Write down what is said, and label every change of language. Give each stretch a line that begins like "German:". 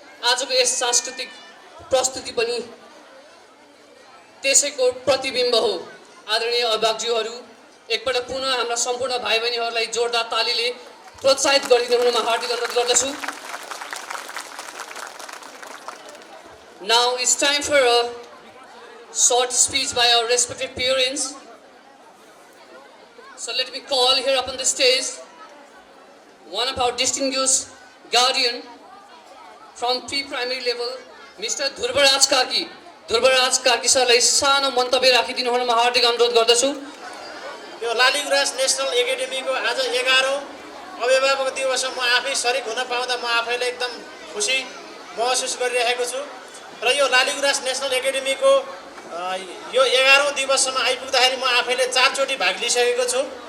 Nepali: आजको यस सांस्कृतिक प्रस्तुति पनि त्यसैको प्रतिबिम्ब हो। आदरणीय अभिभावकज्यूहरू, एकपल्ट पुनः हाम्रा सम्पूर्ण भाइ बहिनीहरूलाई जोरदार तालीले प्रोत्साहित गरिदिनुहुनमा हार्दिक अनुरोध गर्दछु।
English: Now it's time for a short speech by our respected parents. So let me call here up on the stage one of our distinguished guardian from pre-primary level, Mr. Dhurbaraj Karki.
Nepali: Dhurbaraj Karki सरलाई सानो मन्तव्य राखिदिनु हुनमा हार्दिक अनुरोध गर्दछु। यो Laligurans national एकाडेमीको आज 11औं अभिभावक दिवसमा म आफै सरिक हुन पाउँदा म आफैले एकदम खुसी महसुस गरिरहेको छु र यो लालीगुराँस नेसनल एकाडेमीको यो 11औं दिवसमा आइपुग्दाखेरि म आफैले 4 चोटि भाग लिइसकेको छु